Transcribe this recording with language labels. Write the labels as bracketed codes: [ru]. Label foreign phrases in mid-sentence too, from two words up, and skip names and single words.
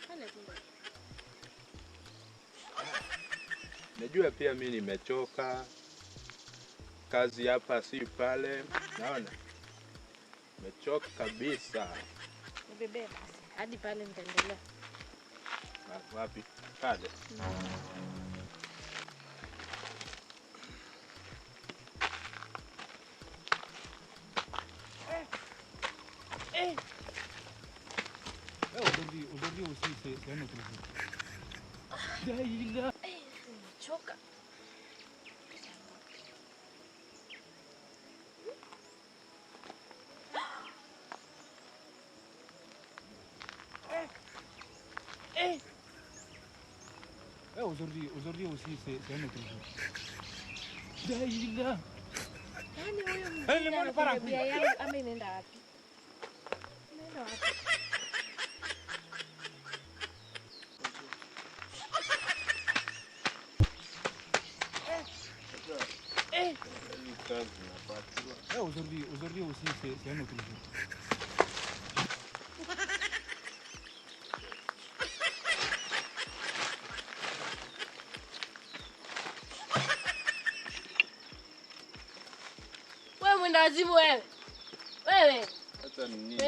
[sw] Najua pia mimi nimechoka. Kazi hapa si pale. Naona. Nimechoka kabisa. Nibebe basi. Hadi pale nitaendelea. Wapi? Pale. [fr] Aujourd'hui aussi c'est un autre jour. [sw] Choka. [fr] Aujourd'hui aussi c'est un autre jour. [sw] Daila. Nani huyo mjinga anakuja bia yangu ama inaenda wapi? Inaenda wapi? [fr] Aujourd'hui aussi c'est un autre jour. [sw] Wewe mwendazimu wewe. Wewe. Sasa ni nini?